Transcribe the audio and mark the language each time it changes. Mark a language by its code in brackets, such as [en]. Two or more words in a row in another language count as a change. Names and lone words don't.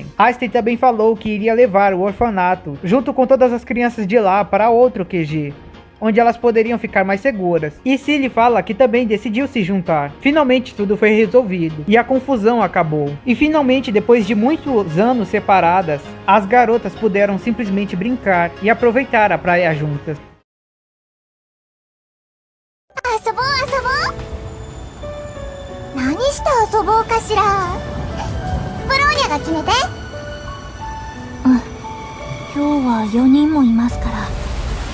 [pt] Einstein também falou que iria levar o orfanato, junto com todas as crianças de lá, para outro QG, onde elas poderiam ficar mais seguras. E Cilly fala que também decidiu se juntar. Finalmente tudo foi resolvido e a confusão acabou. E finalmente, depois de muitos anos separadas, as garotas puderam simplesmente brincar e aproveitar a praia juntas. [ja] 遊ぼう遊ぼう。何して遊ぼうかしら。ブローニャが決めて。うん。今日は4人もいますから。